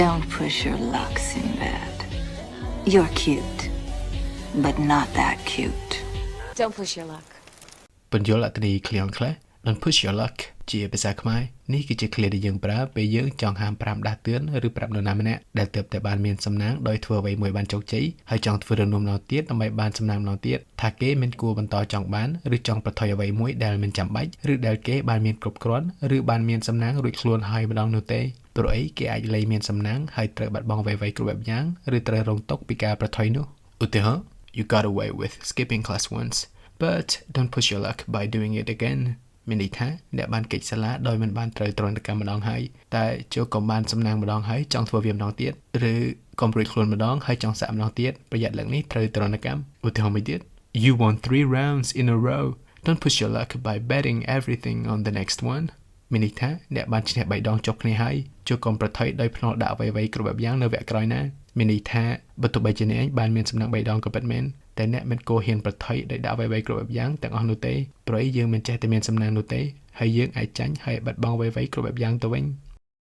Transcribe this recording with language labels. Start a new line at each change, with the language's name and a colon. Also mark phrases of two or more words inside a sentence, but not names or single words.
English: Don't push your luck, Sinbad. You're cute, but not that cute. Don't push your luck.
Khmer: ពន្យល់អត្ថន័យឃ្លាខ្លះ
English: Don't push your luck
Khmer: ជាភាសាខ្មែរនេះគឺជាឃ្លាដែលយើងប្រើពេលយើងចង់ហាម5ដាស់តឿនឬប្រាប់នរណាម្នាក់ដែលទើបតែបានមានសំណាងដោយធ្វើអ្វីមួយបានជោគជ័យហើយចង់ធ្វើរំលំដល់ទៀតដើម្បីបានសំណាងម្ដងទៀតថាគេមិនគួរបន្តចង់បាន ឬចង់ប្រថុយអ្វីមួយដែលមិនចាំបាច់ឬដែលគេបានមានគ្រប់គ្រាន់ឬបានមានសំណាងរួចខ្លួនហើយម្ដងនោះទេព្រោះអីគេអាចលែងមានសំណាងហើយត្រូវបាត់បង់អ្វីៗគ្រប់បែបយ៉ាងឬត្រូវរង ទុក្ខពីការប្រថុយនោះឧទាហរណ៍
English: You got away with skipping class once but don't push your luck by doing it again
Khmer: មានន័យថាអ្នកបានកិច្ចសាលាដោយមិនបាន ត្រូវទរណកម្មម្ដងហើយតែចូលក៏បានសំណាងម្ដងហើយចង់ធ្វើវាម្ដងទៀតឬកុំរួចខ្លួនម្ដងហើយចង់សាក់ម្ដង ទៀតប្រយ័ត្នលើកនេះត្រូវទរណកម្មឧទាហរណ៍មួយទៀត
English: You won 3 rounds in a row don't push your luck by betting everything on the next one
Khmer: មានន័យថាអ្នកបានឈ្នះ3ដងចុះគ្នាហើយចូលកុំប្រថុយដោយភ្នាល់ដាក់អ្វីៗគ្រប់បែបយ៉ាងនៅវគ្គក្រោយណាមានន័យថាបើទោះបីជាអ្នកឯងបានមានសំណាង3ដងក៏ពិតមែនតែអ្នកមិនគួរហ៊ានប្រថុយដោយដាក់អ្វីៗគ្រប់បែបយ៉ាងទាំងអស់នោះទេព្រោះយើងមិនចេះតែមានសំណាងនោះទេហើយយើងអាចចាញ់ហើយបាត់បង់អ្វីៗគ្រប់បែបយ៉ាងទៅវិញ